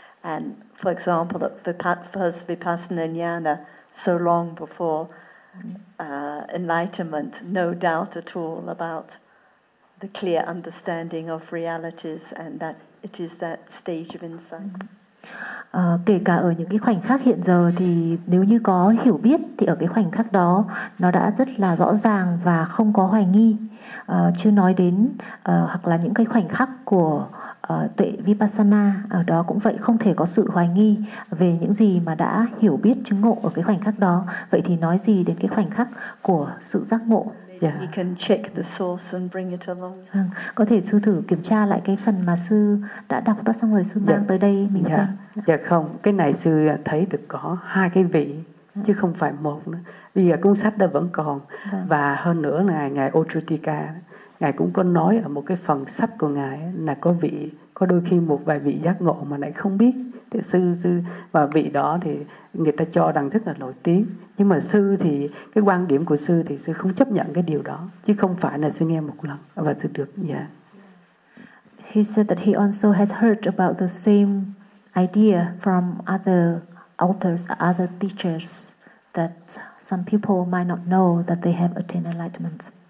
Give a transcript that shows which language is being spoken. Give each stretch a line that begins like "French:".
English: And for example, at first Vipassana Jnana, so long before enlightenment, no doubt at all about the clear understanding of realities, and that it is that stage of insight.
Vietnamese: Kể cả ở những cái khoảnh khắc hiện giờ thì nếu như có hiểu biết thì ở cái khoảnh khắc đó nó đã rất là rõ ràng và không có hoài nghi, chưa nói đến hoặc là những cái khoảnh khắc của tuệ Vipassana, ở đó cũng vậy, không thể có sự hoài nghi về những gì mà đã hiểu biết chứng ngộ ở cái khoảnh khắc đó. Vậy thì nói gì đến cái khoảnh khắc của sự giác ngộ
English: Yeah. He can check the source and bring it along.
Vietnamese: Có thể sư thử kiểm tra lại cái phần mà sư đã đọc đó xong rồi sư mang tới đây mình xem. Dạ không, cái này sư thấy được có hai cái vị chứ không phải một nữa. Bây giờ cuốn sách đó vẫn còn. Và hơn nữa là ngài Ocutika, ngài cũng có nói ở một cái phần sách của ngài là có vị, có đôi khi một vài vị giác ngộ mà lại không biết. Thì sư và vị đó thì người ta cho rằng rất là nổi tiếng. Nhưng mà sư thì, cái quan điểm của sư thì sư không chấp nhận cái điều đó. Chứ không phải là sư nghe một lần và sư được.
English: He said that he also has heard about the same idea from other authors, other teachers, that some people might not know that they have attained enlightenment.